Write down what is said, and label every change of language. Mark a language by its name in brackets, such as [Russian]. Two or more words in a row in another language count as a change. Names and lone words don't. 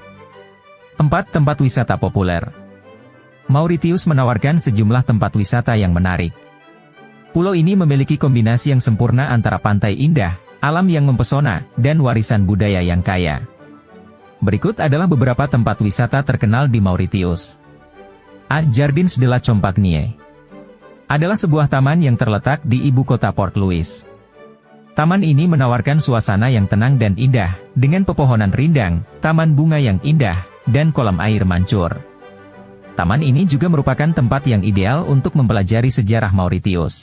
[Indonesian] 4. Tempat wisata populer. Mauritius menawarkan sejumlah tempat wisata yang menarik. Pulau ini memiliki kombinasi yang sempurna antara pantai indah, alam yang mempesona, dan warisan budaya yang kaya. Berikut adalah beberapa tempat wisata terkenal di Mauritius. A. Jardins de la Compagnie. Adalah sebuah taman yang terletak di ibu kota Port Louis. Taman ini menawarkan suasana yang tenang dan indah, dengan pepohonan rindang, taman bunga yang indah, dan kolam air mancur. Taman ini juga merupakan tempat yang ideal untuk mempelajari sejarah Mauritius.